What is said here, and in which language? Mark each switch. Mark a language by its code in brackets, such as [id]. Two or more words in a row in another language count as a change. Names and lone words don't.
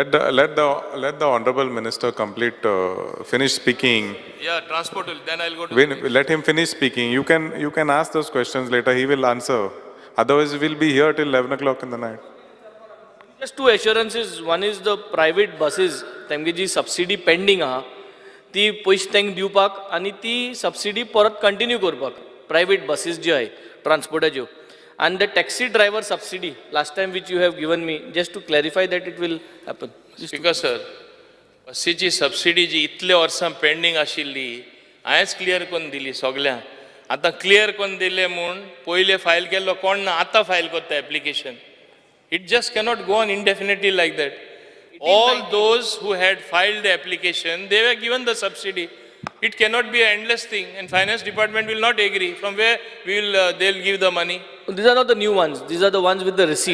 [en] Let the honorable minister complete, finish speaking. Yeah, transport will, then I'll go to. Let him finish speaking. You can ask those questions later. He will answer. Otherwise, we'll be here till 11 o'clock in the night. Just two assurances. One is the private buses, [kok] तांची जी [en] subsidy pending [kok] आहा, ती पैसे तांकां दिवपाक आनी ती subsidy परत continue करपाक. [en] Private buses [kok] ज्यो आहे, transportaच्यो. [en] And the taxi driver subsidy, last time which you have given me, just to clarify that it will happen. Speaker sir, [kok] बसीची सबसिडी जी इतले वर्सां पेंडिंग आशिल्ली, हांवेंच क्लियर करून दिली सगळ्यांक. आतां क्लियर करून दिले म्हूण पयले फायल केल्लो कोण ना, आतां फायल करता एप्लिकेशन. [en] It just cannot go on indefinitely like that. All those who had filed the application, they were given the subsidy. It cannot be an endless thing, and finance department will not agree. From where they'll give the money? These are not the new ones. These are the ones with the receipt.